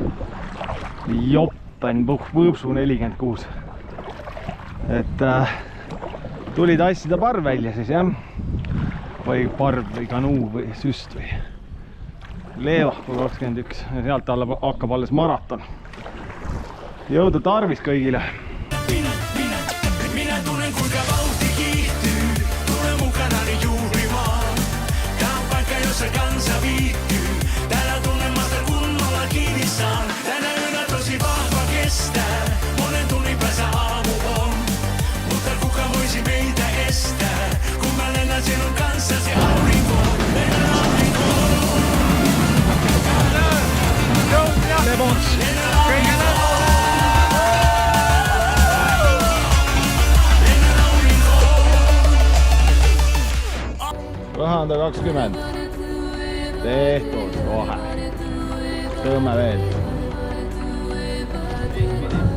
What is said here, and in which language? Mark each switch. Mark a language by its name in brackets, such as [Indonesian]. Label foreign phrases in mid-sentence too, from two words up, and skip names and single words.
[Estonian] Joppen Võõpsu 46. Et tuli tassida parv välja siis, jah. Või parv või kanuu või süst või. Leevakul 21. Ja sealt alla hakkab alles maraton. Jõudu tarvis kõigile! [Finnish] Minä tunnen kuinka vauhti kiihtyy, tule mukanani juhlimaan. Tää on paikka jossa kansa viihtyy, täällä tunnemmasta kunnolla kiinni saan. Tänä yönä tosi vahva kestää, monen tunnin päässä aamu on. Mutta kuka voisi meitä estää, kun mä lennän sinun kanssasi aurinkoon. Lennän aurinkoon. Levons! [Estonian] Kahanda 20. Tehtud kohe. Tõmme veel.